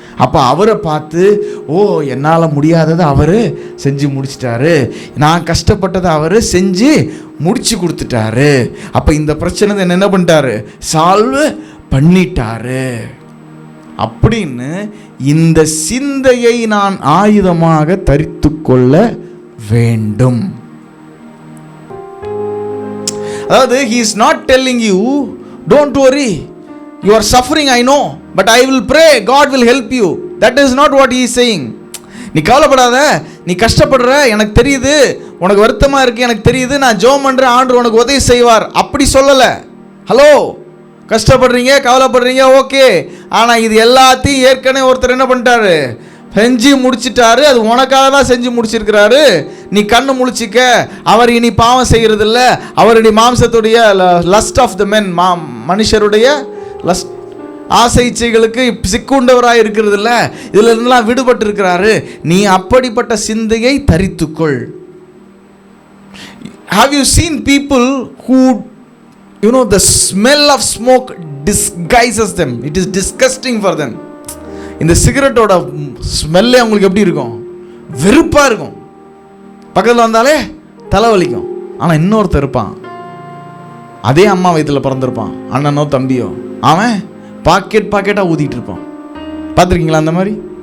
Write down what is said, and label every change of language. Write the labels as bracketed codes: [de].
[ta] அப்போ அவரை பார்த்து, ஓ, என்னால் முடியாததை அவர் செஞ்சு முடிச்சிட்டாரு, நான் கஷ்டப்பட்டதை அவர் செஞ்சு முடிச்சு கொடுத்துட்டாரு. அப்போ இந்த பிரச்சனை என்ன பண்ணிட்டாரு? சால்வ் பண்ணிட்டாரு அப்படின்னு இந்த சிந்தையை நான் ஆயுதமாக தரித்து கொள்ள வேண்டும். அதாவது [en] he is not telling you don't worry, you are suffering I know, but I will pray, God will help you. That is not what he is saying. [ta] நீ கவலைப்படாத, நீ கஷ்டப்படுற, எனக்கு தெரியுது, உனக்கு வருத்தமாக இருக்கு, எனக்கு தெரியுது, நான் ஜெபம் பண்ணுறேன், ஆண்டவர் உனக்கு உதவி செய்வார் அப்படி சொல்லலை. ஹலோ, கஷ்டப்படுறீங்க, கவலைப்படுறீங்க, ஓகே, ஆனால் இது எல்லாத்தையும் ஏற்கனவே ஒருத்தர் என்ன பண்ணிட்டாரு? செஞ்சு முடிச்சிட்டாரு. அது உனக்காக தான் செஞ்சு முடிச்சிருக்கிறாரு. நீ கண்ணு முழிச்சிக்க. அவர் இனி பாவம் செய்கிறது இல்லை. அவர் இனி மாம்சத்துடைய [en] lust of the men, [ta] மனுஷருடைய லஸ்ட் ஆசை இச்சைகளுக்கு சிக்குண்டவராக இருக்கிறது இல்லை. இதில் இருந்தெல்லாம் விடுபட்டு இருக்கிறாரு. நீ அப்படிப்பட்ட சிந்தையை தரித்துக்கொள். [en] Have you seen people who, you know, the smell of smoke disguises them. It is disgusting for them. [ta] இந்த சிகரெட்டோட ஸ்மெல்லே அவங்களுக்கு எப்படி இருக்கும்? வெறுப்பாக இருக்கும். பக்கத்தில் வந்தாலே தலைவலிக்கும். ஆனால் இன்னொருத்தர் இருப்பான், அதே அம்மா வயிற்றில் பிறந்திருப்பான், அண்ணனோ தம்பியோ, அவன் பாக்கெட்டாக ஊதிட்டு இருப்பான். பார்த்துருக்கீங்களா அந்த மாதிரி?